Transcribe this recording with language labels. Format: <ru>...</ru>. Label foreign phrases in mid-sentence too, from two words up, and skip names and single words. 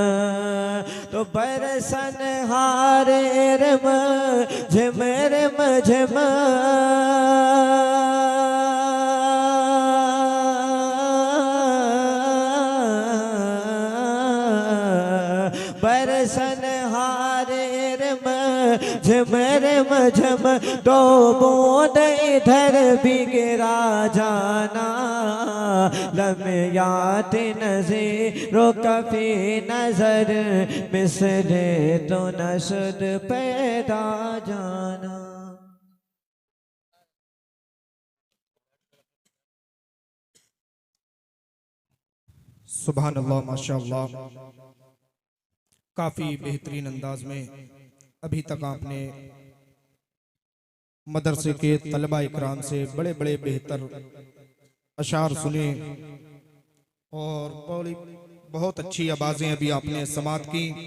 <ur>تو برسن ہارے رم جھم رم جھم، برسن ہارے رم جھم رم جھم. دو بوند ادھر بھی گرا جانا.</ur> <fa>لمیات نظیرو کفی نظر مثل تو نشد پیدا جانا.</fa> <ar>سبحان الله، ما شاء الله.</ar> <ur>کافی بہترین انداز میں ابھی تک آپ نے مدرسے کے طلبہ اکرام سے بڑے بڑے بہتر اشعار سنے اور بہت اچھی آوازیں ابھی آپ نے سماعت کی.</ur>